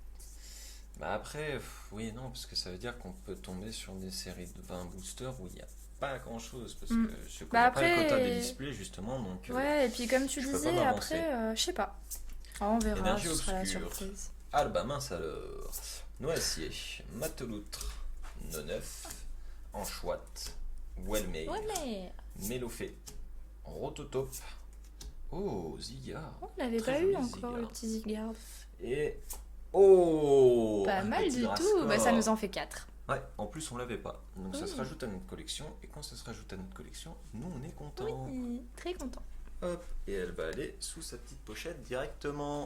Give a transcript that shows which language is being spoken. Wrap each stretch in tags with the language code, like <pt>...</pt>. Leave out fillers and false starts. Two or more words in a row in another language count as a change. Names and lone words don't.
<fr>Bah après, oui et non, parce que ça veut dire qu'on peut tomber sur des séries de 20 boosters où il n'y a pas grand chose. Parce que je connais pas le quota des displays, justement. Donc, ouais, et puis comme tu disais, après, je sais pas. Oh, on verra, Énergie ce sera la obscure. surprise. Ah bah mince alors. Noacier, Mateloutre, Nonneuf, Anchouette, Wellmare, Mélofée, Rototope. Oh, Zigard. On l'avait pas eu encore, le petit Zigard. Et... Oh, pas mal du tout, bah, ça nous en fait 4. Ouais, en plus on l'avait pas. Donc ça se rajoute à notre collection. Et quand ça se rajoute à notre collection, nous on est content. Oui, très content. Hop, et elle va aller sous sa petite pochette directement.</fr>